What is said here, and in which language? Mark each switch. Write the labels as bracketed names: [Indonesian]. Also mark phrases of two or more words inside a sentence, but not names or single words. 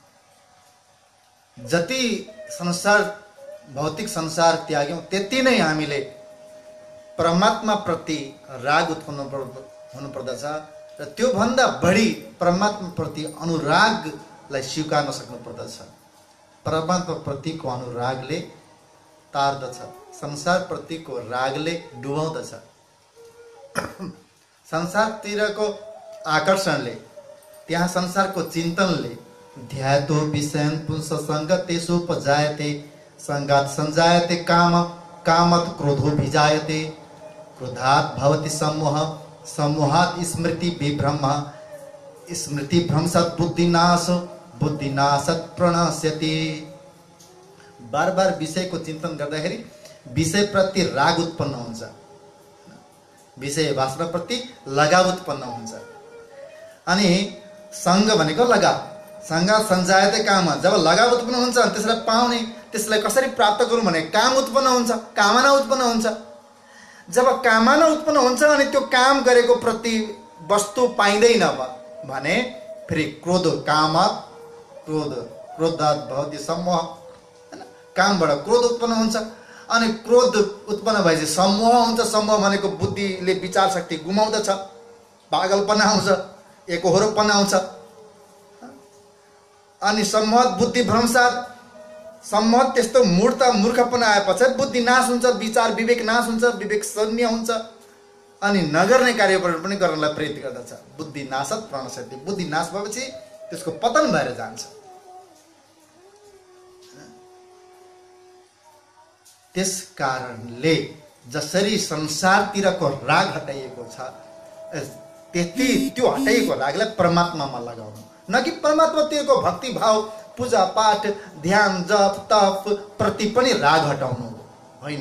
[Nepali] जति भौतिक संसार त्याग्यौँ त्यति नै हामीले परमात्मा प्रति राग उत्पन्न हुनुपर्दछ र त्योभन्दा बढी परमात्मा प्रति अनुरागलाई स्वीकार्न सक्नुपर्दछ। परमात्मा प्रतिको अनुरागले तार्दछ, संसार प्रतिको रागले डुबाउँदछ। संसारतिरको आकर्षणले, त्यहाँ संसारको चिन्तनले [Sanskrit] ध्यातो विषयन पुंस संगतेषु उपजायते, संगात संजायते काम, कामत क्रोधो भिजायते, क्रोधात् भवति सम्मोह, सम्मोहात् स्मृति विभ्रम, स्मृति भ्रंशत् बुद्धिनाश, बुद्धिनाशत् प्रणश्यति। [Nepali] बार बार विषयको चिन्तन गर्दाखेरि विषय प्रति राग उत्पन्न हुन्छ, विषय वासना प्रति लगाव उत्पन्न हुन्छ। अनि संग भनेको लगाव, [Sanskrit] संगा सञ्जायते काम, [Nepali] जब लगाव उत्पन्न हुन्छ त्यसलाई पाउने, त्यसलाई कसरी प्राप्त गरौँ भने काम उत्पन्न हुन्छ, कामना उत्पन्न हुन्छ। जब कामना उत्पन्न हुन्छ अनि त्यो काम गरेको प्रति वस्तु पाइँदैन भने फेरि क्रोध, काम क्रोध, [Sanskrit] क्रोधात् भवति सम्मोह, [Nepali] हैन, कामबाट क्रोध उत्पन्न हुन्छ अनि क्रोध उत्पन्न भएपछि सम्मोह हुन्छ। सम्मोह भनेको बुद्धिले विचार शक्ति गुमाउँदछ, पागलपना आउँछ, एकहोरोपना आउँछ। अनि [Sanskrit] सम्मोह बुद्धि भ्रंशात्, [Nepali] सम्मोह त्यस्तो मूर्खपना आएपछि बुद्धि नाश हुन्छ, विचार विवेक नाश हुन्छ, विवेक शून्य हुन्छ अनि नगर्ने कार्य पनि गर्नलाई प्रेरित गर्दछ। [Sanskrit] बुद्धि नाशत प्रणश्यति, [Nepali] बुद्धि नाश भएपछि त्यसको पतन भएर जान्छ। त्यस कारणले जसरी संसारतिरको राग हटाइएको छ, त्यति त्यो हटाइएको रागलाई परमात्मामा लगाउनु, न कि परमात्मातिरको भक्ति भाव पूजा पाठ ध्यान जप तप प्रति पनि राग हटाउनु होइन।